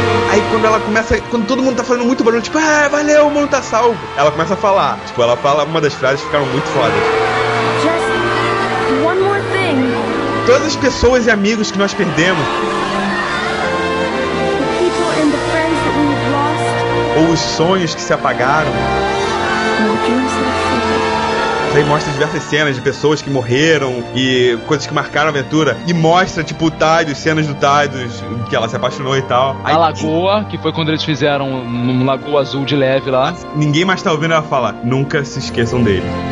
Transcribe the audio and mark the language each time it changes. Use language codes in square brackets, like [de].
[pt] Aí quando ela começa, quando todo mundo tá fazendo muito barulho, tipo, ah, valeu, o mundo tá salvo. Ela começa a falar, tipo, ela fala uma das frases que ficaram muito fodas. [en] Just one more thing. [pt] Todas as pessoas e amigos que nós perdemos. [en] The people and the friends that we've lost. [pt] Ou os sonhos que se apagaram. Aí mostra diversas cenas de pessoas que morreram e coisas que marcaram a aventura. E mostra, tipo, o Tidus, cenas do Tidus, que ela se apaixonou e tal. Aí, a lagoa, que foi quando eles fizeram um lagoa azul de leve lá. Ninguém mais tá ouvindo ela falar, nunca se esqueçam dele.